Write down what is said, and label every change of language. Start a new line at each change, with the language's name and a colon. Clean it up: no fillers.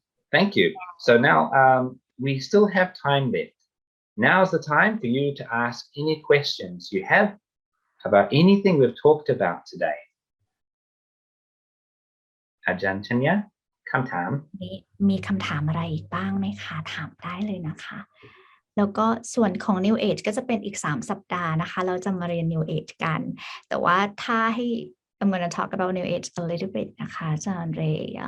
English: Thank you. So now we still have time left. Now's the time for you to ask any questions you have about anything we've talked about today. Ajahn Chanya, คำถาม
Thai: มีคำถามอะไรอีกบ้างไหมคะถามได้เลยนะคะแล้วก็ส่วนของ New Age ก็จะเป็นอีก3สัปดาห์นะคะเราจะมาเรียน New Age กันแต่ว่าถ้าให้
English: I'm going to talk about New Age a little bit
Thai: นะคะอาจารย์เรย์